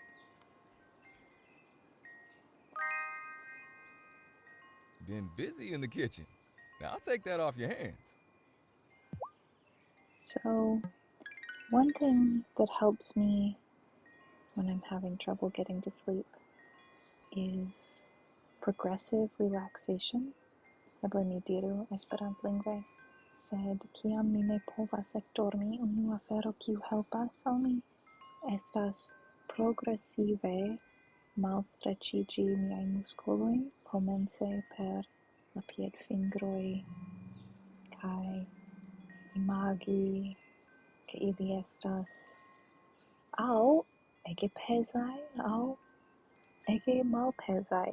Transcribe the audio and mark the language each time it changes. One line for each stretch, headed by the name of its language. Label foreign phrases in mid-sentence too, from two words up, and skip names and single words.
English: Been busy in the kitchen. Now I'll take that off your hands. So, one thing that helps me when I'm having trouble getting to sleep is progressive relaxation.
Esperanto: Eble mi diru esperantlingve, sed kiam mi ne povas ekdormi, unua afero kiu helpas al mi estas progresive malstrecigi miaj muskolojn, komence per la piedfingroj kaj imagi ke ili estas aŭ ege pezaj aŭ ege malpezaj.